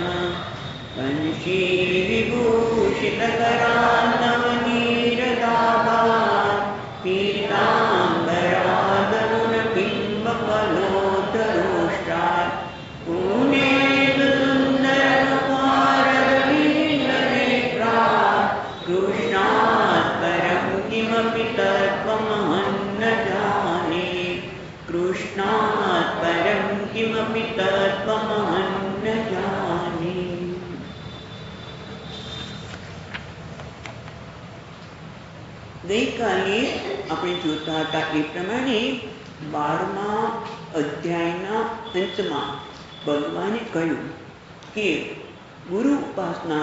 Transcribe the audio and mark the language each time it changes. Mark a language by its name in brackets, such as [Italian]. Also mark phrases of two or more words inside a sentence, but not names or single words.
[Sanskrit] वंशी विभूषितकरान्नवनीरदाभात् पीताम्बरादरुणबिम्बफलोत्तरोष्टात् पूर्णेन्दुसुन्दरमुखारविन्दनेत्रात् कृष्णात् परं किमपि तत्त्वमहं न जाने। कृष्णात् परं किमपि तत्त्वमहं न जाने। [Gujarati] ગઈકાલે આપણે જોતા હતા એ પ્રમાણે 12મા અધ્યાયના અંતમાં ભગવાને કહ્યું કે ગુરુ ઉપાસના